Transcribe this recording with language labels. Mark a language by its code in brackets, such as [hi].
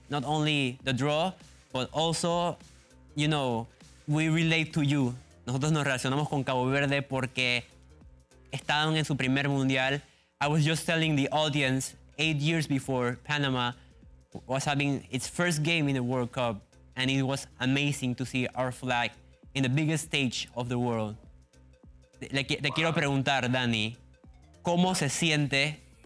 [en] Not only the draw, but also, you know, we relate to you. [es] Nosotros nos relacionamos con Cabo Verde porque estaban en su primer mundial. [en] I was just telling the audience 8 years before Panama was having its first game in the World Cup, and it was amazing to see our flag in the biggest stage of the world. [es] Te quiero preguntar, Dani, ¿cómo se siente?